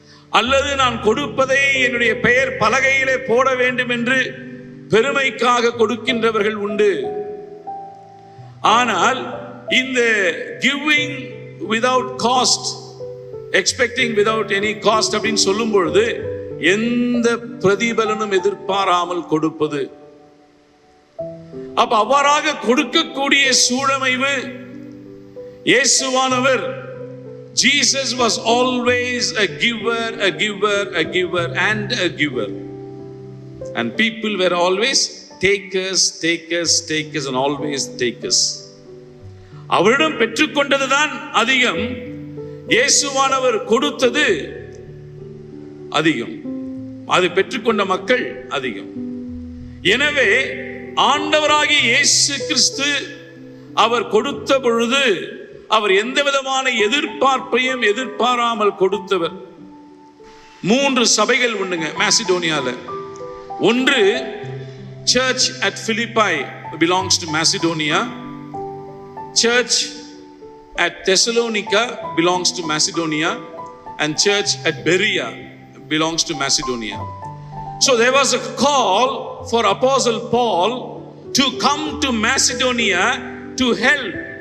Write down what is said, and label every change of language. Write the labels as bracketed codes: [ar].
[ta] அல்லது நான் கொடுப்பதை என்னுடைய பெயர் பலகையிலே போட வேண்டும் என்று பெருமைக்காக கொடுக்கின்றவர்கள் உண்டு. ஆனால் இந்த [en] giving without cost, expecting without any cost [ta] அப்படின்னு சொல்லும் பொழுது எந்த பிரதிபலனும் எதிர்பாராமல் கொடுப்பது. அப்ப அவ்வாறாக கொடுக்கக்கூடிய சூழமைவு இயேசுவானவர், [en] Jesus was always a giver, a giver, a giver and a giver. And people were always takers, takers, takers and always takers. [ta] அவரிடம் பெற்றுக்கொண்டதுதான் அதிகம், இயேசுவானவர் கொடுத்தது அதிகம், அது பெற்றுக்கொண்ட மக்கள் அதிகம். எனவே ஆண்டவராகிய இயேசு கிறிஸ்து அவர் கொடுத்த பொழுது அவர் எந்த விதமான எதிர்பார்ப்பையும் எதிர்பாராமல் கொடுத்தவர். 3 சபைகள் உண்டுங்க மாசிடோனியால. ஒன்று, [en] Church at Philippi belongs to Macedonia. Church at Thessalonica belongs to Macedonia, and church at Berea belongs to Macedonia. So there was a call for Apostle Paul to come to Macedonia to help.